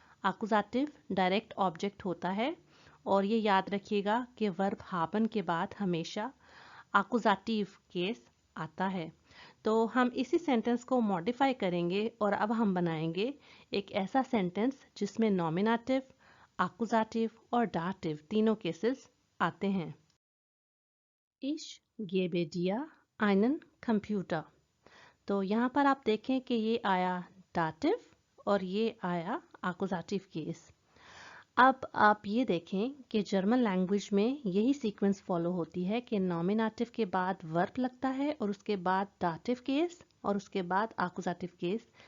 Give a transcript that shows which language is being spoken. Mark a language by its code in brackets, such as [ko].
[hi] आकुजाटिव direct object होता है, और ये याद रखिएगा कि वर्ब haben के बाद हमेशा आकुजाटिव केस आता है। तो हम इसी सेंटेंस को मॉडिफाई करेंगे और अब हम बनाएंगे एक ऐसा सेंटेंस जिसमें नॉमिनेटिव, आकुजाटिव और डाटिव तीनों केसेस आते हैं। [de] Ich gebe dir einen Computer। [hi] तो यहाँ पर आप देखें कि ये आया डाटिव और ये आया आकुजाटिव केस। अब आप ये देखें कि जर्मन लैंग्वेज में यही सीक्वेंस फॉलो होती है कि नॉमिनेटिव के बाद वर्ब लगता है और उसके बाद डाटिव केस और उसके बाद आकुजाटिव केस।